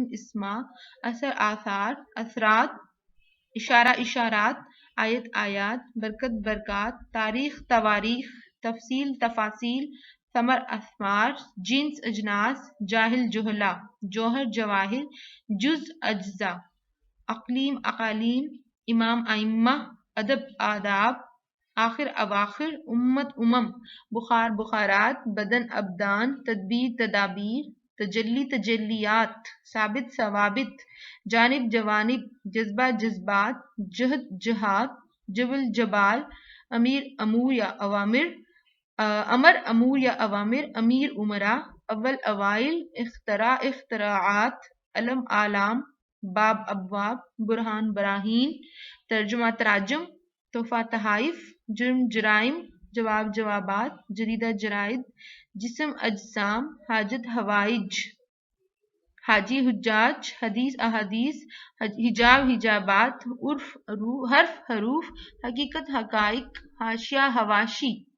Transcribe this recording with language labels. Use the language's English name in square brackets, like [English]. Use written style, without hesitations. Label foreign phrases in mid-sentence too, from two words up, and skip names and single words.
[Urdu] اسماء، اثر، آثار، اثرات، اشارہ، اشارات، آیت، آیات، برکت، برکات، تاریخ، تواریخ، تفصیل، تفاصیل، ثمر، اثمار، جنس، اجناس، جاہل، جہلا، جوہر، جواہر، جز، اجزا، اقلیم، اقالیم، امام، ائمہ، ادب، آداب، آخر، اواخر، امت، امم، بخار، بخارات، بدن، ابدان، تدبیر، تدابیر، تجلی، تجلیات، ثابت، ثوابت، جانب، جوانب، جذبہ، جذبات، جہد، جہات، جبل، جبال، امیر، امور یا اوامر، امر، امور یا اوامر، امیر، امراء، اول، اوائل، اختراع، اختراعات، علم، اعلام، باب، ابواب، برہان، براہین، ترجمہ، تراجم، تحفہ، تحائف، جرم، جرائم، جواب، جوابات، جریدہ، جرائد، جسم، اجسام، حاجت، حوائج، حاجی، حجاج، حدیث، احادیث، حجاب، حجابات، عرف، حرف، حروف، حقیقت، حقائق، حاشیہ، حواشی،